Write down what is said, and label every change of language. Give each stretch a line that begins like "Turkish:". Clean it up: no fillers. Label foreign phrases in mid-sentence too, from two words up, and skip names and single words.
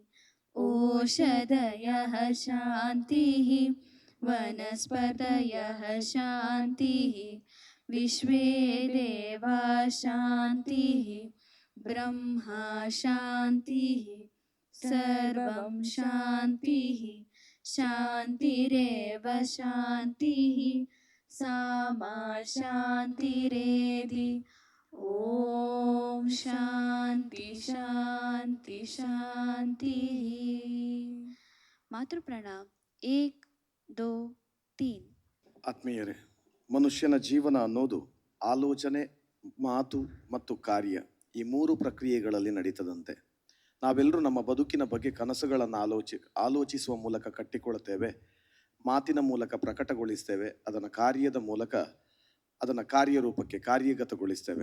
Sanskrit: ओषधयः शान्तिः वनस्पतयः शान्तिः विश्वे देवा शान्तिः ब्रह्मा शान्तिः सर्वं शान्तिः शान्तिरेव शान्तिः सामा शान्तिरेधि ॐ शान्ति शान्ति शान्तिः मातृ प्रणाम 1 2 3
Kannada: ಆತ್ಮೀಯರೇ, ಮನುಷ್ಯನ ಜೀವನ ಅನ್ನೋದು ಆಲೋಚನೆ ಮಾತು ಮತ್ತು ಕಾರ್ಯ ಈ ಮೂರು ಪ್ರಕ್ರಿಯೆಗಳಲ್ಲಿ ನಡೀತದಂತೆ. ನಾವೆಲ್ಲರೂ ನಮ್ಮ ಬದುಕಿನ ಬಗ್ಗೆ ಕನಸುಗಳನ್ನು ಆಲೋಚಿಸುವ ಮೂಲಕ ಕಟ್ಟಿಕೊಳ್ಳುತ್ತೇವೆ, ಮಾತಿನ ಮೂಲಕ ಪ್ರಕಟಗೊಳಿಸ್ತೇವೆ, ಅದನ್ನು ಕಾರ್ಯರೂಪಕ್ಕೆ ಕಾರ್ಯಗತಗೊಳಿಸ್ತೇವೆ.